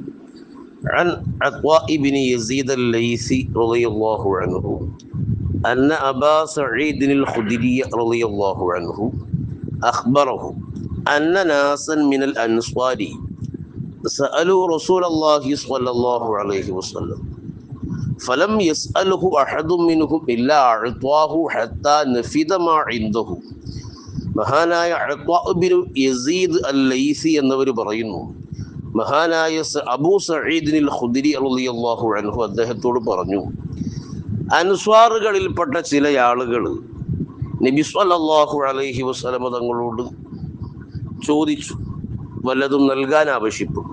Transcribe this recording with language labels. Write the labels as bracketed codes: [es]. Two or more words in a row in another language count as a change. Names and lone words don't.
[ar] عن عطاء بن يزيد الليثي رضي الله عنه أن أبا سعيد الخدري رضي الله عنه أخبره أن ناسا من الأنصار سألوا رسول الله صلى الله عليه وسلم فلم يسأله أحد منهم إلا أعطاه حتى نفذ ما عنده. [ml] മഹാനായ അത്വാ ബിൻ യസീദ് അൽ-ലൈസി എന്നവർ പറയുന്നു, മഹാനായ അബൂ സഈദ് അൽ ഖുദരി [ar] رضي الله عنه [ml] അദ്ദേഹത്തോട് പറഞ്ഞു, അൻസ്വാറുകളിൽപ്പെട്ട ചില ആളുകൾ നബി [ar] صلى الله عليه وسلم [ml] തങ്ങളോട് ചോദിച്ചു, വല്ലതും നൽകാൻ ആവശ്യപ്പെട്ടു.